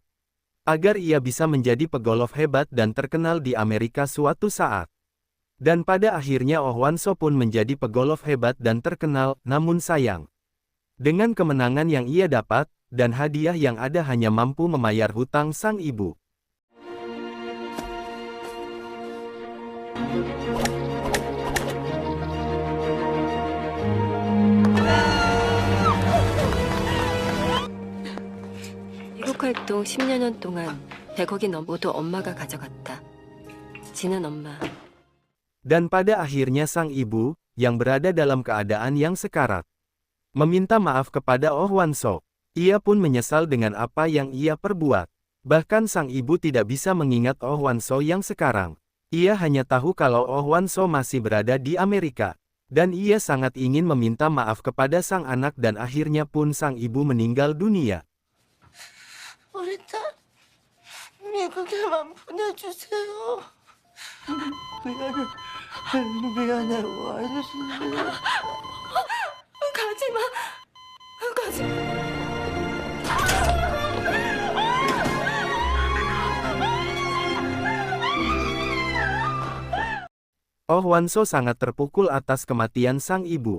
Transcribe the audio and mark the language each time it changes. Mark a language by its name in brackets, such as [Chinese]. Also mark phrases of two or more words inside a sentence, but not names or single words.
[Indonesian] Agar ia bisa menjadi pegolf hebat dan terkenal di Amerika suatu saat. Dan pada akhirnya Oh Wan So pun menjadi pegolf hebat dan terkenal, namun sayang. Dengan kemenangan yang ia dapat, dan hadiah yang ada hanya mampu memayar hutang sang ibu. [Korean] 기록 활동 10여 년 동안 100억이 모두 엄마가 가져갔다. 지는 엄마. [Indonesian] Dan pada akhirnya sang ibu, yang berada dalam keadaan yang sekarat, meminta maaf kepada Oh Wan So. Ia pun menyesal dengan apa yang ia perbuat. Bahkan sang ibu tidak bisa mengingat Oh Wan So yang sekarang. Ia hanya tahu kalau Oh Wan So masih berada di Amerika. Dan ia sangat ingin meminta maaf kepada sang anak dan akhirnya pun sang ibu meninggal dunia. [Korean] 우리 딸 미국에만 보내주세요. 미안해 와주세요. 가지마. 가지마. [Indonesian] Oh Wan So sangat terpukul atas kematian sang ibu.